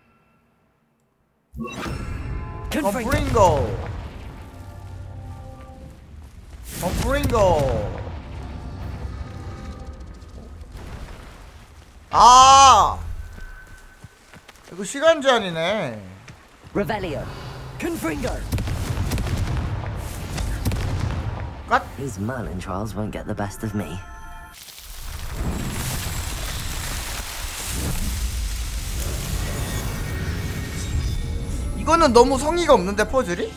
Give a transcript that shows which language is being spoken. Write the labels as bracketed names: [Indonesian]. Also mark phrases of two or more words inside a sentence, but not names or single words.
[Korean] 브링고. 브링고. 아, 이거 시간 제한이네. Revelio. Confringo. 갓. [English] These Merlin trials won't get the best of me. [Korean] 이거는 너무 성의가 없는데 퍼즐이?